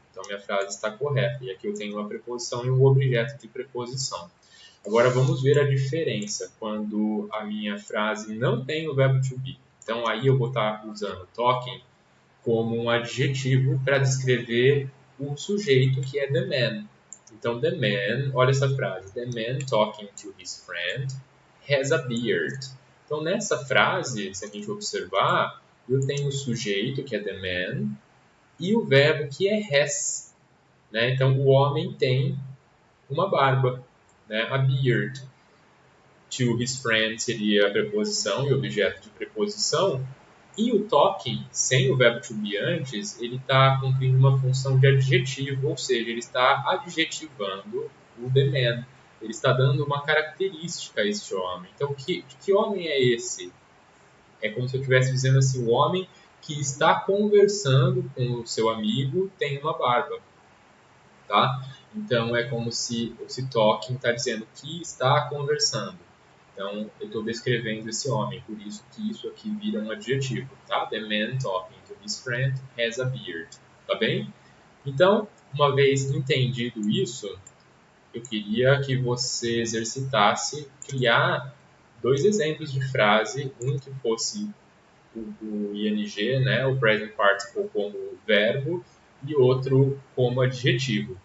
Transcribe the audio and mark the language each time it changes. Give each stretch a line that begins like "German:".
Portuguese: Então minha frase está correta. E aqui eu tenho uma preposição e um objeto de preposição. Agora vamos ver a diferença quando a minha frase não tem o verbo to be. Então aí eu vou estar usando talking como um adjetivo para descrever o sujeito que é the man. Então, the man, olha essa frase.
English: The man talking to his friend has a beard.
Portuguese: Então, nessa frase, se a gente observar, eu tenho o sujeito, que é the man, e o verbo, que é has. Né? Então, o homem tem uma barba, né? A beard.
English: To his friend
Portuguese: seria a preposição e objeto de preposição. E o talking, sem o verbo to be antes, ele está cumprindo uma função de adjetivo, ou seja, ele está adjetivando o the man. Ele está dando uma característica a este homem. Então, que homem é esse? É como se eu estivesse dizendo assim, o homem que está conversando com o seu amigo tem uma barba. Tá? Então, é como se esse talking está dizendo que está conversando. Então, eu estou descrevendo esse homem, por isso que isso aqui vira um adjetivo, tá?
English: The man talking to his friend has a beard,
Portuguese: tá bem? Então, uma vez entendido isso, eu queria que você exercitasse criar dois exemplos de frase, um que fosse o ing, né, o present participle como verbo, e outro como adjetivo.